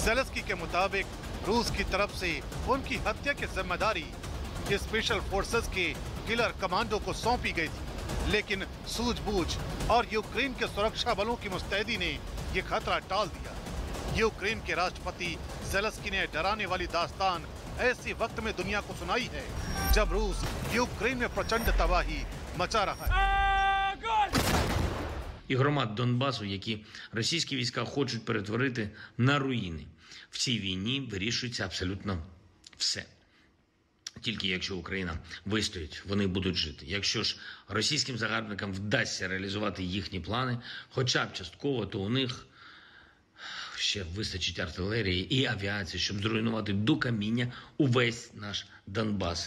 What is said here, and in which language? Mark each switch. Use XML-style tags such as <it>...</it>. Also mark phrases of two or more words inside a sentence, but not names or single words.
<hi>ज़ेलेंस्की के मुताबिक रूस की तरफ से उनकी हत्या की जिम्मेदारी</hi> <en>special forces</en> <hi>के</hi> <en>killer commando</en> <hi>को सौंपी गई थी, लेकिन सूझबूझ और यूक्रेन के सुरक्षा बलों की मुस्तैदी ने ये खतरा टाल दिया। यूक्रेन के राष्ट्रपति ज़ेलेंस्की ने डराने वाली दास्तान ऐसे वक्त में दुनिया को सुनाई है जब रूस यूक्रेन में प्रचंड तबाही मचा रहा है।</hi> <uk>І громад Донбасу, які російські війська хочуть перетворити на руїни. В цій війні вирішується абсолютно все. Тільки якщо Україна вистоїть, вони будуть жити. Якщо ж російським загарбникам вдасться реалізувати їхні плани, хоча б частково, то у них ще вистачить артилерії і авіації, щоб зруйнувати до каміння увесь наш Донбас.</uk>